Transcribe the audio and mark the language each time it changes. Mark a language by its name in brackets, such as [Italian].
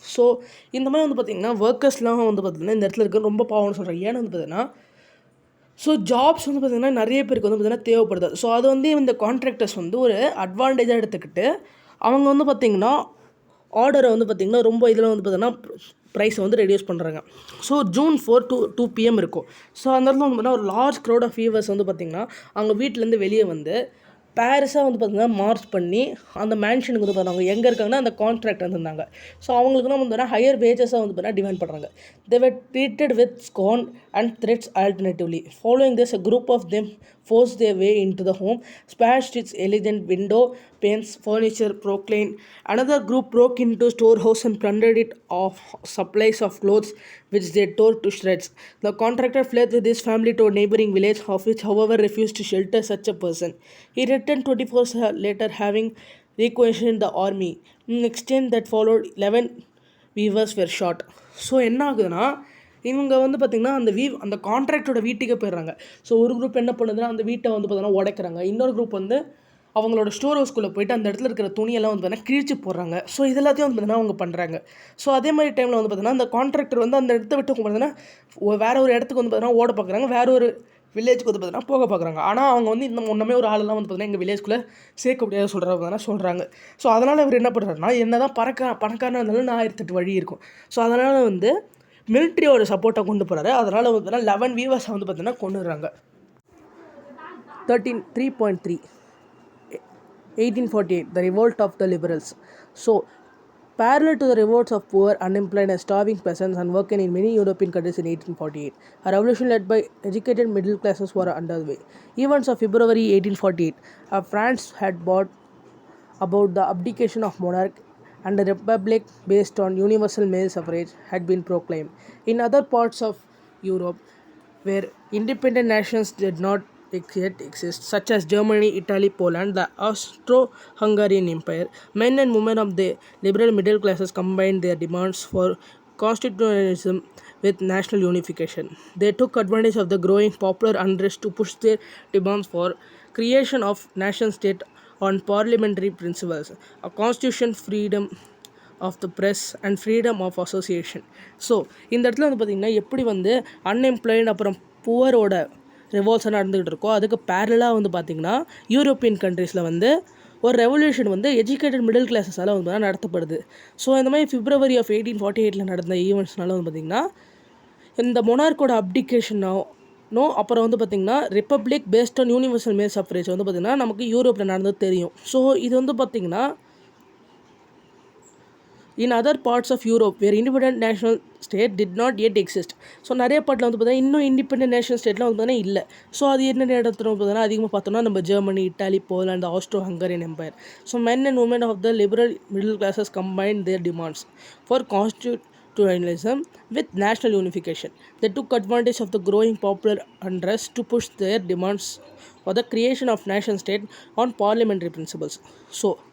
[Tamil] So இந்த மாதிரி வந்து பார்த்திங்கன்னா ஒர்க்கர்ஸ்லாம் வந்து பார்த்திங்கன்னா இந்த இடத்துல இருக்க ரொம்ப பாவம்னு சொல்கிறாங்க. ஏன்னு வந்து பார்த்தீங்கன்னா ஸோ ஜாப்ஸ் வந்து பார்த்திங்கன்னா நிறைய பேருக்கு வந்து பார்த்திங்கன்னா தேவைப்படுது. ஸோ அது வந்து இந்த கான்ட்ராக்டர்ஸ் வந்து ஒரு அட்வான்டேஜாக எடுத்துக்கிட்டு அவங்க வந்து பார்த்திங்கன்னா ஆர்டரை வந்து பார்த்திங்கன்னா ரொம்ப இதில் வந்து பார்த்திங்கன்னா ப்ரைஸை வந்து ரெடியூஸ் பண்ணுறாங்க. ஸோ June 4 to 2 PM இருக்கும். ஸோ அந்த இடத்துல வந்து பார்த்தீங்கன்னா ஒரு லார்ஜ் க்ரௌட் ஆஃப் வீவர்ஸ் வந்து பார்த்திங்கன்னா அவங்க வீட்டிலேருந்து வெளியே வந்து பேரிஸாக வந்து பார்த்திங்கன்னா மார்ச் பண்ணி அந்த மேன்ஷனுக்கு வந்து பார்த்தாங்க. எங்கே இருக்காங்கன்னா அந்த கான்ட்ராக்ட் வந்துருந்தாங்க. ஸோ அவங்களுக்குலாம் வந்து ஹையர் வேஜஸாக வந்து பார்த்தீங்கன்னா டிமாண்ட் பண்ணுறாங்க. [English] They were treated with scorn and threats alternatively. Following this, a group of them forced their way into the home, smashed its elegant window panes, furniture, proclaimed. Another group broke into storehouse and plundered it of supplies of clothes, which they tore to shreds. The contractor fled with his family to a neighboring village, of which, however, refused to shelter such a person. He returned 24 hours later, having requisitioned the army. In exchange that followed, 11 weavers were shot. [Tamil] So என்ன ஆகுதுன்னா இவங்க வந்து பார்த்திங்கன்னா அந்த கான்ட்ராக்டோட வீட்டுக்கே போயிடுறாங்க. So ஒரு group என்ன பண்ணுதுன்னா அந்த வீட்டை வந்து பார்த்திங்கன்னா உடைக்கிறாங்க. இன்னொரு குரூப் வந்து அவங்களோட ஸ்டோர் ஹவுஸ்குள்ளே போய்ட்டு அந்த இடத்துல இருக்கிற துணியெல்லாம் வந்து பார்த்திங்கன்னா கிழிச்சு போடுறாங்க. ஸோ இது எல்லாத்தையும் வந்து பார்த்திங்கன்னா அவங்க பண்ணுறாங்க. ஸோ அதே மாதிரி டைமில் வந்து பார்த்திங்கன்னா அந்த கான்ட்ராக்டர் வந்து அந்த இடத்த விட்டு பார்த்திங்கன்னா வேறு ஒரு இடத்துக்கு வந்து பார்த்திங்கன்னா ஓட பார்க்குறாங்க, வேறு ஒரு வில்லேஜுக்கு வந்து பார்த்திங்கன்னா போக பார்க்குறாங்க. ஆனால் அவங்க வந்து இந்த ஒன்றுமே ஒரு ஆளெல்லாம் வந்து பார்த்திங்கன்னா எங்கள் வில்லேஜ்குள்ளே சேர்க்க முடியாது சொல்கிறாங்க. ஸோ அதனால் இவர் என்ன பண்ணுறாருன்னா, என்ன தான் பணக்காரனாக இருந்தாலும் நான் 1008 வழி இருக்கும். ஸோ அதனால் வந்து மிலிட்ரியோட சப்போர்ட்டை கொண்டு போகிறாரு. அதனால் வந்து பார்த்தீங்கன்னா 11 வீவர்ஸை வந்து பார்த்தீங்கன்னா கொண்டுடுறாங்க. [English] 3.3 1848 The revolt of the liberals. So parallel to the revolts of poor, unemployed and starving peasants and working in many European countries in 1848, a revolution led by educated middle classes were underway. Events of February 1848, France had brought about the abdication of monarch and a republic based on universal male suffrage had been proclaimed. In other parts of Europe, where independent nations did not yet exist, such as Germany, Italy, Poland, the Austro-Hungarian Empire, men and women of the liberal middle classes combined their demands for constitutionalism with national unification. They took advantage of the growing popular unrest to push their demands for creation of nation state on parliamentary principles, a constitution, freedom of the press and freedom of association. [Tamil] So இந்த இடத்துல வந்து பார்த்திங்கன்னா எப்படி வந்து unemployed அப்புறம் புவரோட ரிவால்ட்ஸ் நடந்துகிட்டு இருக்கோ அதுக்கு பேரலாக வந்து பார்த்திங்கன்னா யூரோப்பியன் கண்ட்ரீஸில் வந்து ஒரு ரெவல்யூஷன் வந்து எஜுகேட்டட் மிடில் கிளாஸஸால் வந்து நடத்தப்படுது. ஸோ இந்த மாதிரி February of 1848 நடந்த ஈவெண்ட்ஸ்னால வந்து பார்த்திங்கன்னா இந்த மொனார்க்கோட அப்டிகேஷனோ அப்புறம் வந்து பார்த்திங்கன்னா ரிப்பப்ளிக் பேஸ்ட் ஆன் யூனிவர்சல் மேல் சஃப்ரேஜ் வந்து பார்த்திங்கன்னா நமக்கு யூரோப்பில் நடந்தது தெரியும். ஸோ இது வந்து பார்த்திங்கன்னா [English] in other parts of Europe where independent national state did not yet exist. [Tamil] So நிறைய பாட்டில் வந்து பார்த்தீங்கன்னா இன்னும் இண்டிபெண்டன்ட் நேஷனல் ஸ்டேட்லாம் வந்து பார்த்தீங்கன்னா இல்லை. ஸோ அது என்ன இடத்துல பார்த்தீங்கன்னா அதிகமாக பார்த்தோம்னா நம்ம Germany, Italy, Poland, ஆஸ்ட்ரோ-ஹங்கரியன் empire. [English] So men and women of the liberal middle classes combined their demands for constitutionalism with national unification. They took advantage of the growing popular unrest to push their demands for the creation of nation state on parliamentary principles. So